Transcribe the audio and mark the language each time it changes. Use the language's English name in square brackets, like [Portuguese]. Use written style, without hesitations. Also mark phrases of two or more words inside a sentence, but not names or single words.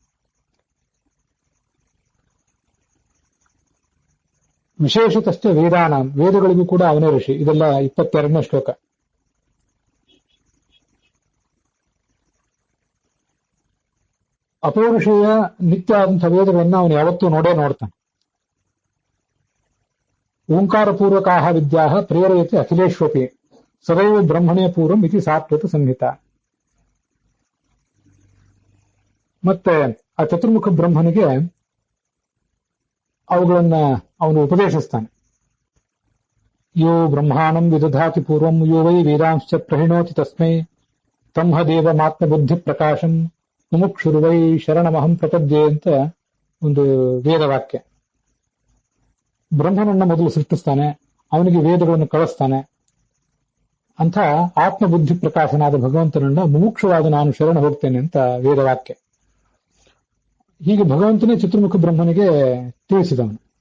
[Sanskrit] ವಿಶೇಷತಶ್ಚ ವೇದಾನ, [Kannada] ವೇದಗಳಿಗೂ ಕೂಡ ಅವನೇ ಋಷಿ. ಇದೆಲ್ಲ 22ನೇ ಶ್ಲೋಕ. ಅಪೌರುಷೇಯ ನಿತ್ಯ ಆದಂತಹ ವೇದಗಳನ್ನ ಅವನು ಯಾವತ್ತೂ ನೋಡ್ತಾನೆ. [Sanskrit] ಓಂಕಾರ ಪೂರ್ವಕಾಹ ವಿದ್ಯಾ ಪ್ರೇರಯತೆ ಅಖಿಲೇಶ್ವಪಿ ಸದೈವ ಬ್ರಹ್ಮಣೇ ಪೂರ್ವಂ ಇತಿ ಸಾತ್ವತ ಸಂಹಿತ. [Kannada] ಮತ್ತೆ ಆ ಚತುರ್ಮುಖ ಬ್ರಹ್ಮನಿಗೆ ಅವುಗಳನ್ನ ಅವನು ಉಪದೇಶಿಸ್ತಾನೆ. [Sanskrit] ಯೋ ಬ್ರಹ್ಮಾಣಂ ವಿದಧಾತಿ ಪೂರ್ವಂ ಯೋ ವೈ ವೇದಾಂಶ್ಚ ಪ್ರಹಿಣೋತಿ ತಸ್ಮೈ ತಂಹ ದೇವಮಾತ್ಮ ಬುದ್ಧಿ ಪ್ರಕಾಶಂ ಮುಮುಕ್ಷುರ್ವೈ ಶರಣಮಹಂ ಪ್ರಪದ್ಯೆ [Kannada] ಅಂತ ಒಂದು ವೇದವಾಕ್ಯ. ಬ್ರಹ್ಮನನ್ನ ಮೊದಲು ಸೃಷ್ಟಿಸ್ತಾನೆ, ಅವನಿಗೆ ವೇದಗಳನ್ನು ಕಳಿಸ್ತಾನೆ. ಅಂಥ ಆತ್ಮಬುದ್ಧಿ ಪ್ರಕಾಶನಾದ ಭಗವಂತನನ್ನ ಮುಮುಕ್ಷವಾದ ನಾನು ಶರಣ ಹೋಗ್ತೇನೆ ಅಂತ ವೇದವಾಕ್ಯ. ಹೀಗೆ ಭಗವಂತನೇ ಚತುರ್ಮುಖ ಬ್ರಹ್ಮನಿಗೆ ತಿಳಿಸಿದವನು.